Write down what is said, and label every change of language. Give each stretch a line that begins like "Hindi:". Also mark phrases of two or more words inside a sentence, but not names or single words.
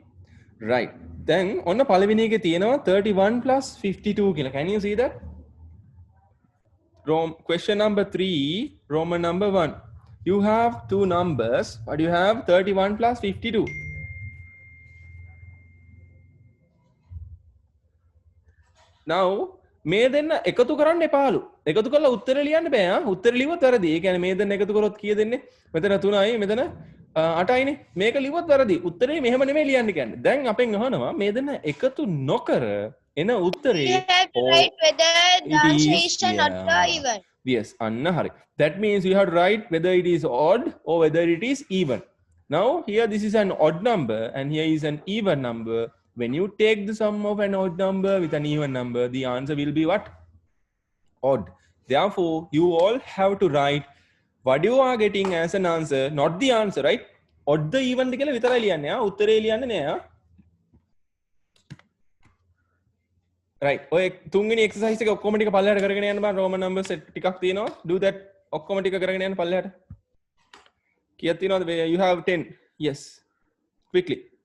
English: Right. Then on the
Sinhala: පළවෙනි එකේ තියෙනවා 31 plus 52 කියලා.
English: Can you see that? Question number 3, Roman number 1. You have two numbers, but you have 31 plus 52.
Sinhala: Now මේ දෙන්න එකතු කරන්න එපාලු. එකතු කරලා උත්තර ලියන්න බෑ. උත්තර ලිව්වොත් වැරදි. ඒ කියන්නේ මේ දෙන්න එකතු කරොත් කීය දෙන්නේ? මෙතන 3යි මෙතන 8යිනේ. මේක ලිව්වොත් වැරදි. උත්තරේ මෙහෙම නෙමෙයි ලියන්න කියන්නේ. දැන් අපෙන් අහනවා මේ දෙන්න එකතු නොකර එන උත්තරේ
English: We have to write whether the it answer is, is not even. yes,
Sinhala: අන්න හරි.
English: That means you have to write whether it is odd or whether it is even. Now here this is an odd number and here is an even number. When you take the sum of an odd number with an even number, the answer will be what? Odd. Therefore, you all have to write what you are getting as an answer, not the answer, right? Odd the even
Sinhala: කියලා විතරයි ලියන්නේ. උත්තරේ ලියන්නේ නෑ.
English: Right.
Sinhala: ඔය තුන්වෙනි exercise එක ඔක්කොම ටික පල්ලෙහාට කරගෙන යන්න බෑ.
English: Roman numbers
Sinhala: ටිකක් තියෙනවා.
English: Do that
Sinhala: ඔක්කොම ටික කරගෙන යන්න පල්ලෙහාට. කීයක් තියෙනවද?
English: You have 10. Yes. Quickly.